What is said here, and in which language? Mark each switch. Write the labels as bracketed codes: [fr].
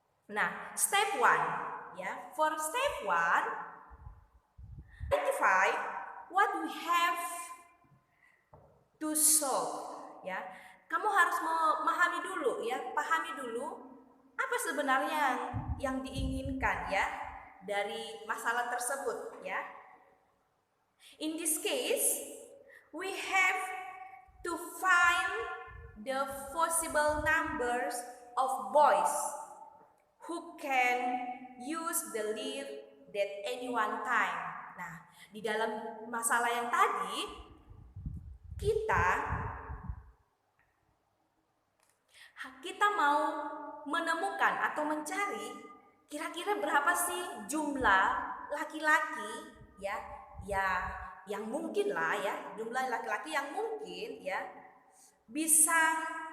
[en] Nah, step 1 ya. For step 1, identify what we have to solve ya. [id] Kamu harus memahami dulu ya, pahami dulu apa sebenarnya yang diinginkan ya dari masalah tersebut ya. [en] In this case, we have to find the possible numbers of boys who can use the lift at any one time. [id] Nah, di dalam masalah yang tadi kita mau menemukan atau mencari kira-kira berapa sih jumlah laki-laki ya yang mungkin lah ya, jumlah laki-laki yang mungkin ya bisa